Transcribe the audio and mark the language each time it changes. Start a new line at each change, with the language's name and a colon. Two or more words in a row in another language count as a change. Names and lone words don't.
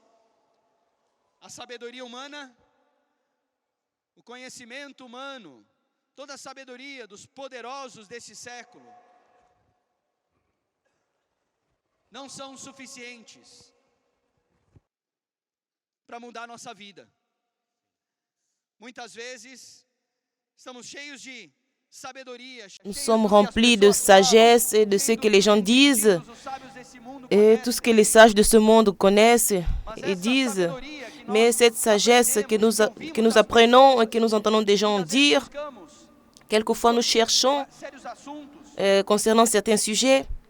Portuguese: A sabedoria humana, o conhecimento humano, toda a sabedoria dos poderosos desse século não são suficientes para mudar a nossa vida. Muitas vezes estamos cheios de sabedoria.
French: Nous sommes remplis de sagesse et de ce que les gens disent et tout ce que les sages de ce monde connaissent et disent. Mais cette sagesse que nous apprenons et que nous entendons des gens dire, quelquefois nous cherchons concernant certains sujets,